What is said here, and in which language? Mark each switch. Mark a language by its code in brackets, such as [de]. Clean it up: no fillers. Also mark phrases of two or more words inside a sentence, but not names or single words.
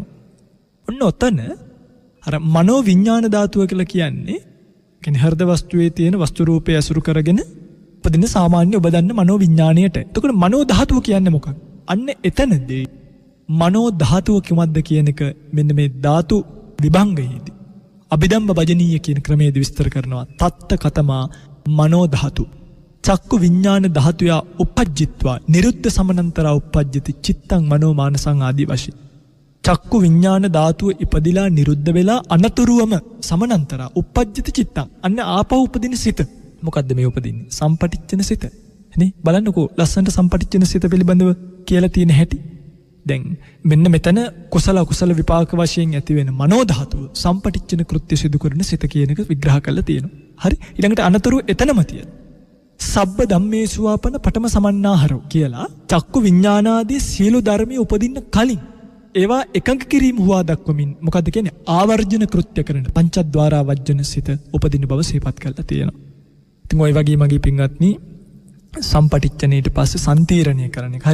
[si] ඔන්න ඔතන අර මනෝ විඥාන ධාතුව කියලා කියන්නේ හෘද වස්තුවේ තියෙන වස්තු රූපය අසුරු කරගෙන උපදින සාමාන්‍ය ඔබ දන්න මනෝ විඥාණයට. එතකොට මනෝ ධාතුව කියන්නේ මොකක්ද? අන්න එතනදී මනෝ ධාතුව කිව්වද කියන එක මෙන්න මේ ධාතු විභංගයේදී අභිධම්ම භජනීය කියන ක්‍රමයේදී විස්තර කරනවා. [pi] තත්ත කතමා මනෝ ධාතු චක්කු විඥාන ධාතුය උපජ්ජිත්වා නිරුද්ධ සමනන්තරා උපජ්ජති චිත්තං මනෝ මානසං [si] ආදී වශයෙන්. චක්කු විඥාන ධාතුව ඉපදිලා නිරුද්ධ වෙලා අනතුරුවම [pi] සමනන්තරා උපජ්ජති චිත්තං. [si] අන්න ආපහු උපදින සිත. මොකද්ද මේ උපදින්නේ? සම්පටිච්ඡන සිත. නේ බලන්නකෝ ලස්සනට සම්පටිච්ඡන සිත පිළිබඳව කියලා තියෙන හැටි. දැන් මෙන්න මෙතන කුසල අකුසල විපාක වශයෙන් ඇති වෙන මනෝ ධාතුව සම්පටිච්ඡන කෘත්‍ය සිදු කරන සිත කියන එක විග්‍රහ කරලා තියෙනවා. හරි. ඊළඟට අනතුරු එතනම තියෙනවා. [pi] සබ්බ ධම්මේසුවාපන පඨම සමන්නාහරෝ [si] කියලා චක්කු විඥානාදී සියලු ධර්මයේ උපදින්න කලින් ඒවා එකඟ කිරීම හුවා දක්වමින් මොකද්ද කියන්නේ ආවර්ජන කෘත්‍ය කරන පංචද්වාරා වජ්ජන සිත උපදින බව සිහිපත් කරලා තියෙනවා. ඉතින් ওই වගේ මගේ පින්වත්නි සම්පටිච්ඡනීට පස්සේ සම්තීරණය කරන එක.